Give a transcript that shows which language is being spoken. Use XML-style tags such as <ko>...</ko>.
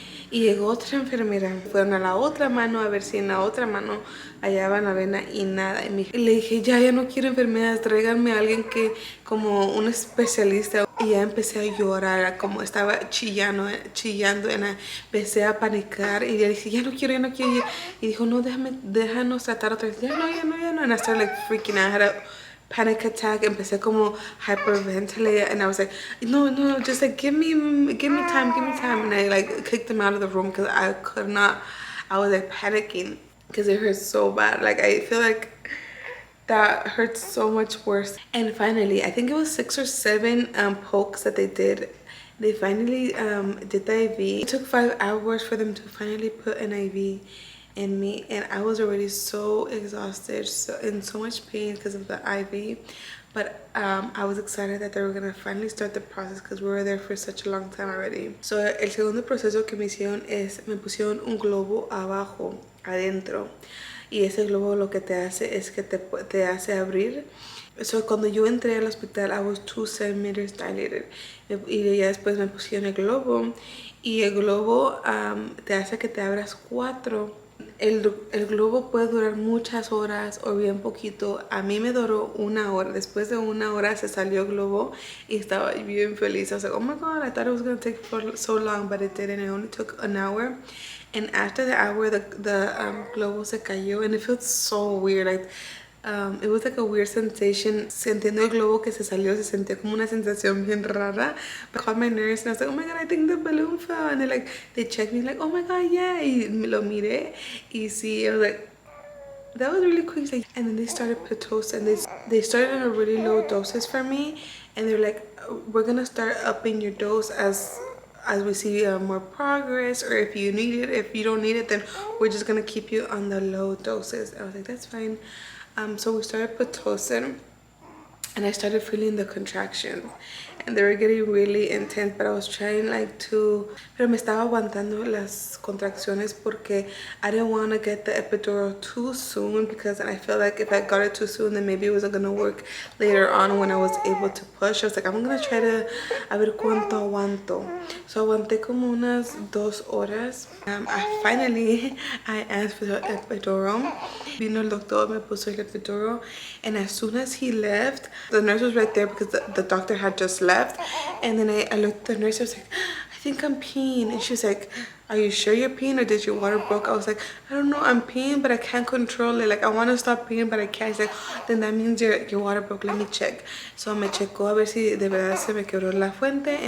<es>Y llegó otra enfermera, fueron a la otra mano a ver si en la otra mano hallaban la vena y nada. Y le dije, ya no quiero enfermeras, tráiganme a alguien que, como un especialista. Y ya empecé a llorar, como estaba chillando, empecé a panicar y le dije, ya no quiero, ya no quiero. Y dijo, no, déjanos tratar otra vez. Ya no.</es> <en>And I started like freaking out. I had a panic attack.</en> <es>Empecé como</es> <en>hyperventilate, and I was like, no, just like give me time, and I like kicked him out of the room because I could not. I was like panicking because it hurt so bad. Like I feel like that hurts so much worse. And finally, I think it was 6 or 7 pokes that they did. They finally did the IV. It took 5 hours for them to finally put an IV in me, and I was already so exhausted, so in so much pain because of the IV. But I was excited that they were gonna finally start the process because we were there for such a long time already.</en> <es>So el segundo proceso que me hicieron es, me pusieron un globo abajo, adentro. Y ese globo lo que te hace es que te hace abrir. So, cuando yo entré al hospital,</es> <en>I was 2 centimeters dilated.</en> <es>Y ya después me pusieron el globo. Y el globo te hace que te abras 4. El globo puede durar muchas horas o bien poquito. A mí me duró 1 hora. Después de 1 hora se salió el globo y estaba bien feliz.</es> <en>I was like, oh my god, I thought it was going to take for so long, but it didn't. It only took an hour. And after the hour, the globo</en> <es>se cayó,</es> <en>and it felt so weird. Like it was like a weird sensation.</en> <es>Sintiendo el globo que se salió, se sentía como una sensación bien rara.</es> <en>But I called my nurse and I was like, oh my god, I think the balloon fell. And they checked me like, oh my god, yeah.</en> <es>Y lo miré y sí,</es> <en>I was like, that was really quick. Like, and then they started Pitocin. They started at a really low doses for me, and they're like, we're gonna start upping your dose as we see more progress, or if you need it. If you don't need it, then we're just gonna keep you on the low doses. I was like, that's fine. So we started Pitocin, and I started feeling the contractions, and they were getting really intense, but I was trying</en> <es>pero me estaba aguantando las contracciones</es> <en>porque I didn't want to get the epidural too soon, because I felt like if I got it too soon, then maybe it wasn't going to work later on when I was able to push. I was like, I'm going to try to,</en> <es>a ver cuánto aguanto. So aguanté como unas 2 horas.</es> <en>I asked for the epidural.</en> <es>Vino el doctor, me puso el epidural,</es> <en>and as soon as he left, the nurse was right there because the doctor had just left. And then I looked at the nurse, I was like, I think I'm peeing. And she was like, are you sure you're peeing, or did your water broke? I was like, I don't know, I'm peeing, but I can't control it. Like, I want to stop peeing, but I can't. She's like, then that means your water broke. Let me check.</en> <es>So me checó a ver si de verdad se me quebró la fuente.</es>